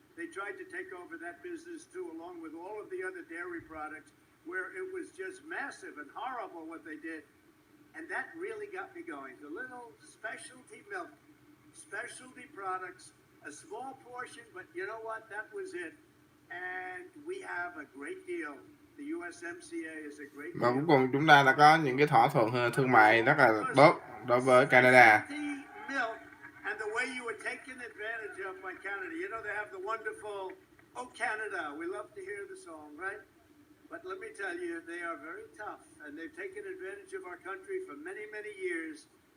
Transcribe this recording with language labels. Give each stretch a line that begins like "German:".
English: They tried to take over that business too, along with all of the other dairy products, where it was just massive and horrible what they did. And that really got me going. The little specialty milk, specialty products, a small portion, but you know what? That was it. And we have a great deal. The USMCA is a great deal.
Vietnamese: Và cuối cùng chúng ta đã có những cái thỏa thuận thương mại rất là tốt đối với Canada.
English: And the way you were taken advantage of by Canada. You know, they have the wonderful, "Oh Canada, we love to hear the song," right? But let me tell you, they are very tough, and they've taken advantage of our country for many, many years.